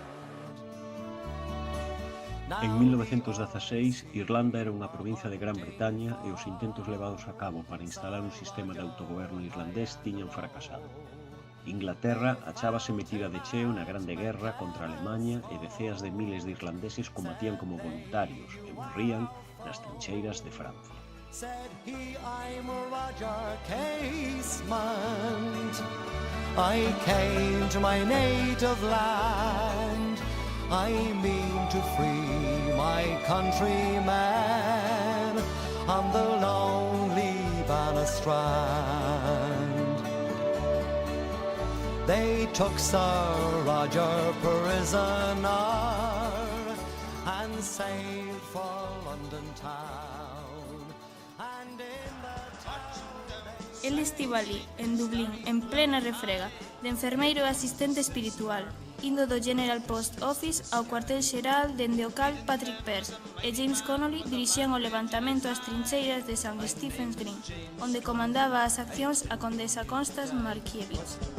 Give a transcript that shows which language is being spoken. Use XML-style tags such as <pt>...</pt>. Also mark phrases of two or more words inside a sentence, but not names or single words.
<gl>En 1916, Irlanda era unha provincia de Gran Bretaña e os intentos levados a cabo para instalar un sistema de autogoberno irlandés tiñan fracasado. Inglaterra achábase metida de cheo na Grande Guerra contra Alemaña e deceas de miles de irlandeses combatían como voluntarios e morrían nas trincheiras de Francia.</gl> <en>Said he, I'm Roger Casement. I came to my native land. I mean to free my countrymen on the lonely Bannerstrand. They took Sir Roger prisoner and sailed for London town.</en> <gl>El estivo ali, en Dublín, en plena refrega, de enfermeiro e asistente espiritual, indo do General Post Office ao cuartel xeral dende o cal Patrick Pearse e James Connolly dirixían o levantamento ás trincheiras de St. Stephen's Green, onde comandaba as accións a condesa Constance Markievicz.</gl>